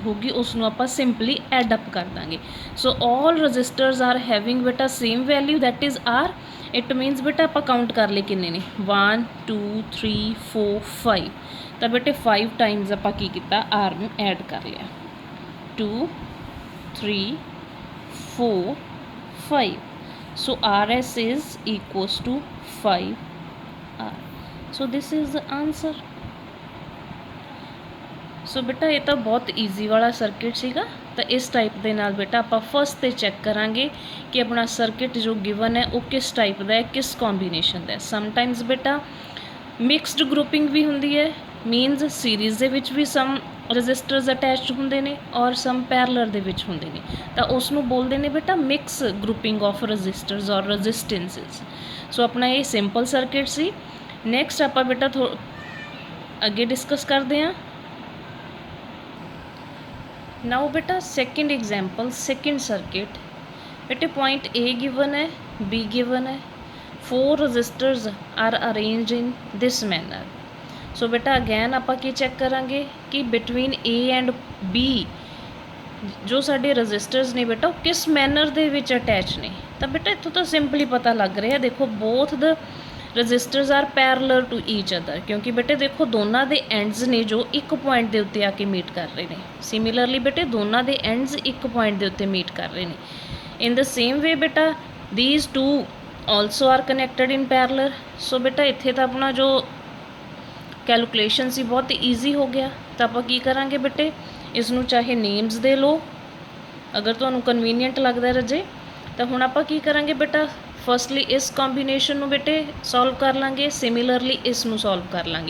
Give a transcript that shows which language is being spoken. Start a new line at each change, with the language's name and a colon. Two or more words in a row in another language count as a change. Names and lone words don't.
Punjabi: ਹੋਗੀ ਉਸ ਨੂੰ ਆਪਾਂ
English: simply add up
Punjabi: ਕਰ ਦਾਂਗੇ
English: so all resistors are having beta same value that is R it means
Punjabi: ਬੇਟਾ ਆਪਾਂ ਕਾਊਂਟ ਕਰ ਲਏ ਕਿੰਨੇ ਨੇ 1 2 3 4 5 ਤਾਂ ਬੇਟੇ 5 ਟਾਈਮਸ ਆਪਾਂ ਕੀ ਕੀਤਾ R ਨੂੰ ਐਡ ਕਰ ਲਿਆ 2 3 4 5
English: so RS is equals to 5R so this is the answer
Punjabi: ਸੋ ਬੇਟਾ ਇਹ ਤਾਂ ਬਹੁਤ ਈਜ਼ੀ ਵਾਲਾ ਸਰਕਿਟ ਸੀਗਾ ਤਾਂ ਇਸ ਟਾਈਪ ਦੇ ਨਾਲ ਬੇਟਾ ਆਪਾਂ ਫਸਟ ਤੇ ਚੈੱਕ ਕਰਾਂਗੇ ਕਿ ਆਪਣਾ ਸਰਕਿਟ ਜੋ ਗਿਵਨ ਹੈ ਉਹ ਕਿਸ ਟਾਈਪ ਦਾ ਹੈ ਕਿਸ ਕੰਬੀਨੇਸ਼ਨ ਦਾ ਹੈ ਸਮਟਾਈਮਸ ਬੇਟਾ
English: mixed grouping
Punjabi: ਵੀ ਹੁੰਦੀ ਹੈ ਮੀਨਸ ਸੀਰੀਜ਼ ਦੇ ਵਿੱਚ ਵੀ
English: some resistors attached
Punjabi: ਹੁੰਦੇ ਨੇ ਔਰ ਸਮ ਪੈਰਲਲ ਦੇ ਵਿੱਚ ਹੁੰਦੇ ਨੇ ਤਾਂ ਉਸ ਨੂੰ ਬੋਲਦੇ ਨੇ ਬੇਟਾ
English: mix grouping of resistors or resistances
Punjabi: ਸੋ ਆਪਣਾ ਇਹ
English: simple circuit
Punjabi: ਸੀ ਨੈਕਸਟ ਆਪਾਂ ਬੇਟਾ ਅੱਗੇ ਡਿਸਕਸ ਕਰਦੇ ਹਾਂ
English: now beta second example second circuit beta point A given है B given है 4 resistors are arranged in this manner so beta again
Punjabi: ਆਪਾਂ ਕੀ ਚੈੱਕ ਕਰਾਂਗੇ ਕਿ
English: between A and B
Punjabi: ਜੋ ਸਾਡੇ ਰੈਜ਼ਿਸਟਰਸ ਨੇ ਬੇਟਾ ਉਹ ਕਿਸ ਮੈਨਰ ਦੇ ਵਿੱਚ ਅਟੈਚ ਨੇ ਤਾਂ ਬੇਟਾ ਇੱਥੋਂ ਤਾਂ ਸਿੰਪਲੀ ਪਤਾ ਲੱਗ ਰਿਹਾ ਦੇਖੋ
English: both the resistors are parallel to each other,
Punjabi: ਕਿਉਂਕਿ ਬੇਟੇ ਦੇਖੋ ਦੋਨਾਂ ਦੇ ਐਂਡਸ ਨੇ ਜੋ ਇੱਕ ਪੁਆਇੰਟ ਦੇ ਉੱਤੇ ਆ ਕੇ ਮੀਟ ਕਰ ਰਹੇ ਨੇ। ਸਿਮਿਲਰਲੀ ਬੇਟੇ ਦੋਨਾਂ ਦੇ ਐਂਡਸ ਇੱਕ ਪੁਆਇੰਟ ਦੇ ਉੱਤੇ ਮੀਟ ਕਰ ਰਹੇ ਨੇ।
English: in the same way ਬੇਟਾ these two also are connected in parallel।
Punjabi: ਸੋ ਬੇਟਾ ਇੱਥੇ ਤਾਂ ਆਪਣਾ ਜੋ ਕੈਲਕੂਲੇਸ਼ਨ ਸੀ ਬਹੁਤ ਈਜ਼ੀ ਹੋ ਗਿਆ। ਤਾਂ ਆਪਾਂ ਕੀ ਕਰਾਂਗੇ ਬੇਟੇ, ਇਸ ਨੂੰ ਚਾਹੇ ਨੇਮਸ ਦੇ ਲਓ ਅਗਰ ਤੁਹਾਨੂੰ ਕਨਵੀਨੀਅੰਟ ਲੱਗਦਾ ਰਜੇ। ਤਾਂ ਹੁਣ ਆਪਾਂ ਕੀ ਕਰਾਂਗੇ ਬੇਟਾ, ਫਸਟਲੀ ਇਸ ਕੰਬੀਨੇਸ਼ਨ ਨੂੰ ਬੇਟੇ ਸੋਲਵ ਕਰ ਲਾਂਗੇ, ਸਿਮਿਲਰਲੀ ਇਸ ਨੂੰ ਸੋਲਵ ਕਰ ਲਾਂਗੇ।